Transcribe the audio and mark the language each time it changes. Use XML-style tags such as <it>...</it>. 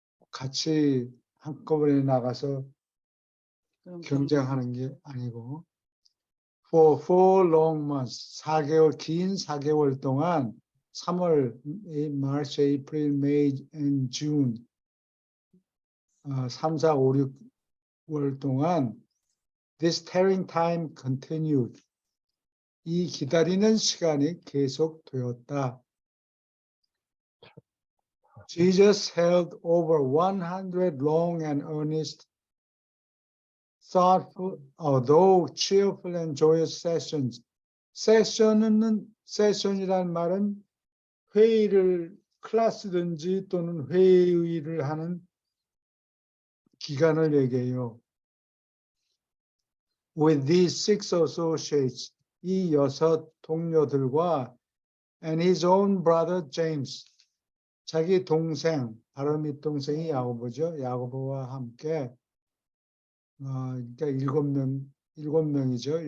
<en>같이 한꺼번에 나가서 경쟁하는 게 아니고 for 4 long months,</en> <ko>긴 4개월 동안</ko> <en>3월, March, April, May, and June 3, 4, 5, 6월 동안 this tarrying time continued.</en> <ko>이 기다리는 시간이 계속되었다.</ko> <en>Jesus held over 100 long and earnest, thoughtful, although cheerful and joyous sessions.</en> <ko>세션이라는 말은 회의를 클래스든지 또는 회의를 하는 기간을 얘기해요.</ko> <en>With these 6 associates,</en> <ko>이 6 동료들과</ko> <en>and his own brother James, 자기 동생, 바로 밑동생이 야고보죠.</en> <ko>야고보와 함께 그러니까 7명이죠.</ko>